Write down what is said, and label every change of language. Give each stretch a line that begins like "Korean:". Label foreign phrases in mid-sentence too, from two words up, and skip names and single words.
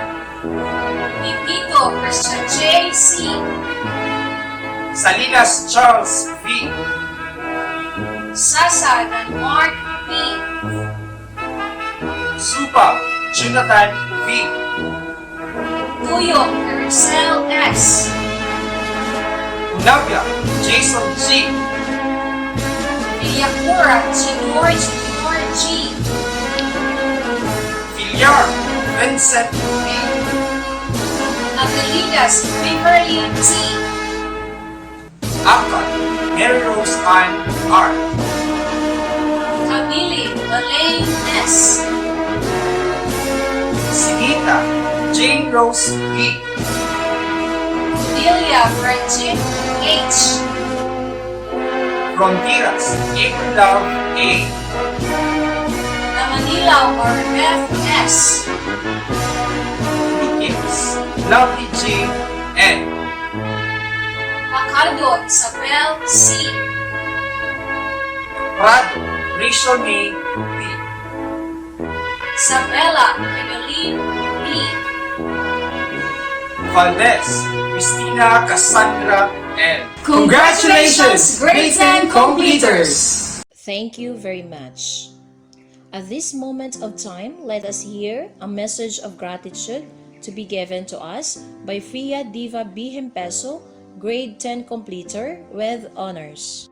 English: Pipito Christian J. C. Salinas Charles V. Sasa Dan Mark B. Supa Jonathan V. Tuyok Ericel S. Navia Jason G. Villacura Junior Junior G. Villar Vincent V. Avelidas Beverly T. Akon Mary Rose Ann R. Camille Elaine S. Sinita Jane Rose V. Delia Virgin H. Frontiras April Love A. Na Manila Orbeth S. Lucas Lovely J. N. Macardo Isabel C. Prado Rachel May V. Isabella Emeline B. Valdez Christina Cassandra N. Congratulations, grade 10 completers! Thank you very much. At this moment of time, let us hear a message of gratitude to be given to us by Fia Diva B. Himpeso, grade 10 completer with honors.